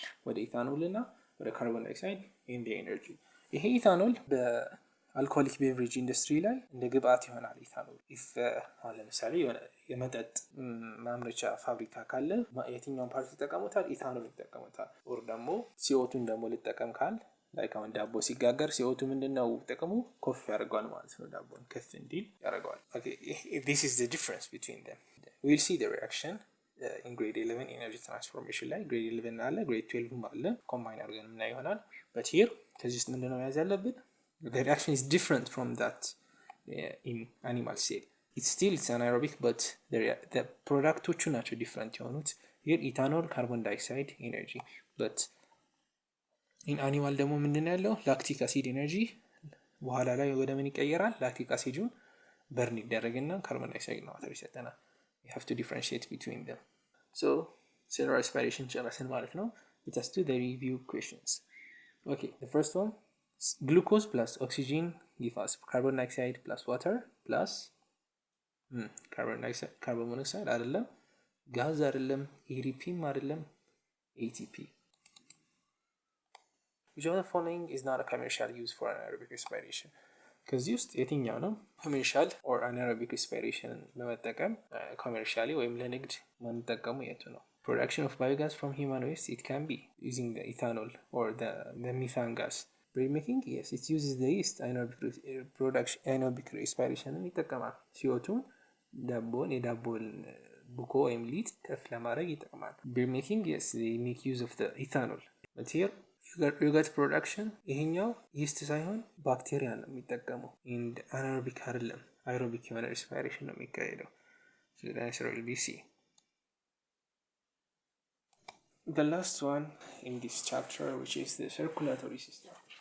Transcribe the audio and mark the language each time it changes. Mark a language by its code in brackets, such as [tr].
[am] ወደ ኢታኖል እና ወደ ካርቦን ዳይኦክሳይድ ኤንድ ኤነርጂ። ይሄ ኢታኖል በአልኮሆሊክ ቤቨሬጅ ኢንዱስትሪ ላይ እንደ ግብአት ይሆናል። ኢታኖል አሁን ለምሳሌ የሆነ የመጠጥ ማምረቻ ፋብሪካ ካለ የትኛውን ፓርት ይጠቀሙታል? ኢታኖል ይጠቀሙታል። ኦር ደግሞ ሲኦቱን ደግሞ ልጠቀም ካል ላይክ አሁን ዳቦ ሲጋገር ሲኦቱ ምንድነው ጥቅሙ? ኮፍ ያደርገዋል ማለት ነው። ዳቦን ከፍ እንዲል ያደርገዋል። [en] okay, this is the difference between them. we'll see the reaction in grade 11 energy transformation ላይ grade 11 አለ grade 12 አለ [am] ኮምባይን አድርገን ምን ይሆናል? but here ከዚህ ውስጥ ምንድነው መያዝ ያለብን? [en] the reaction is different from that in animal cell. it's anaerobic, but the [am] ፕሮዳክቶቹ ናቸው ዲፍረንት የሆኑት። here ኢታኖል፣ ካርቦን ዳይኦክሳይድ፣ ኤነርጂ። but in animal ደግሞ ምንድነው ያለው? ላክቲክ አሲድ ኤነርጂ በኋላ ላይ ወደ ምን ይቀየራል? ላክቲክ አሲዱን በርን ይደረግና ካርቦን ዳይኦክሳይድ ነው ዋተር ይሰጠናል። [en] you have to differentiate between them. so cellular respiration [am] ጨረስን ማለት ነው። [en] let us do the review questions. okay, the first one, glucose plus oxygen give us carbon dioxide plus water plus carbon monoxide [am] አይደለም፣ ጋዝ አይደለም፣ ኤሪፒም አይደለም፣ [en] ATP. which of the following is not a commercial use for anaerobic respiration? [am] ከዚህ ውስጥ የትኛው ነው ኮሜርሻል ኦር አናሮቢክ ሪስፓይሬሽንን በመጠቀም ኮሜርሻሊ ወይም ለንግድ የምንጠቀሙ የቱ ነው? [en] Production of biogas from human waste, it can be using the ethanol or the methane gas. Bread making, yes, it uses the yeast anaerobic respiration [am] ይጠቀማል። CO2 ዳቦን የዳቦን ቡኮ ወይም ሊጥ ከፍ ለማድረግ ይጠቅማል። [en] Bread making, yes, they make use of the ethanol. [am] But here ዮገርት ፕሮዳክሽን ይሄኛው ይስት ሳይሆን ባክቴሪያ ነው የሚጠቀመው። ኢንድ አናሮቢክ አይደለም፣ አይሮቢክ የሆነ ሪስፓይሬሽን ነው የሚካሄደው። [en] So the answer will be C. The last one in this chapter, which is the circulatory system.